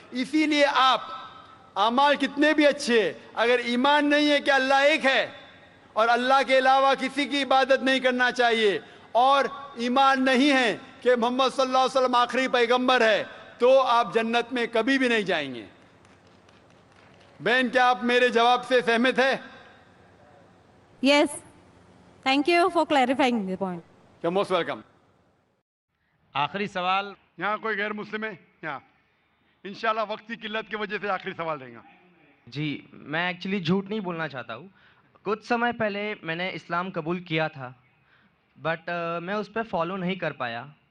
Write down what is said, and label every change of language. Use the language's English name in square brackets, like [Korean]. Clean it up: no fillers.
[Urdu] اسی لیے آپ اعمال کتنے بھی اچھے, اگر ایمان نہیں ہے کہ اللہ ایک ہے اور اللہ کے علاوہ کسی کی عبادت نہیں کرنا چاہیے, اور ایمان نہیں ہے کہ محمد صلی اللہ علیہ وسلم آخری پیغمبر ہے, تو آپ جنت میں کبھی بھی نہیں جائیں گے. بہن, کیا آپ میرے جواب سے سہمت ہے؟ [English] Yes. Thank you for clarifying the point. You're most welcome. [Urdu] آخری سوال. یہاں کوئی غیر مسلم ہے؟ یہاں انشاءاللہ وقت کی قلت کی وجہ سے آخری سوال رہے گا. جی, میں ایکچولی جھوٹ نہیں بولنا چاہتا ہوں. کچھ سمے پہلے میں نے اسلام قبول کیا تھا, بٹ میں اس پہ فالو نہیں کر پایا.